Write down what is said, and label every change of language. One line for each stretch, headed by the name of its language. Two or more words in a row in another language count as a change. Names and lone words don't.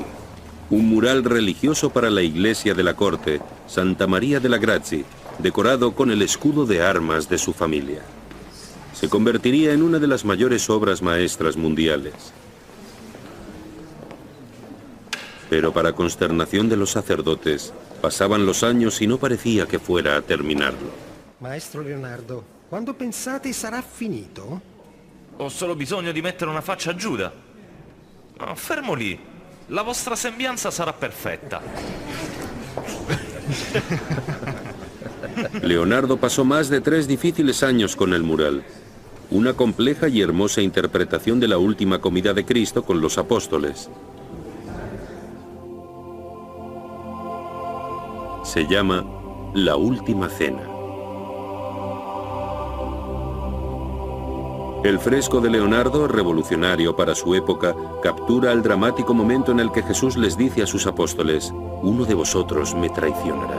Spanish: Un mural religioso para la iglesia de la corte, Santa María de la Grazie, decorado con el escudo de armas de su familia. Se convertiría en una de las mayores obras maestras mundiales. Pero para consternación de los sacerdotes, pasaban los años y no parecía que fuera a terminarlo.
Italian: Maestro Leonardo, quando pensate sarà finito? Ho solo bisogno di mettere una faccia a Giuda. No, fermo lì. La vostra sembianza sarà perfetta.
Spanish: Leonardo pasó más de 3 difíciles años con el mural. Una compleja y hermosa interpretación de la última comida de Cristo con los apóstoles. Se llama La Última Cena. El fresco de Leonardo, revolucionario para su época, captura el dramático momento en el que Jesús les dice a sus apóstoles: uno de vosotros me traicionará.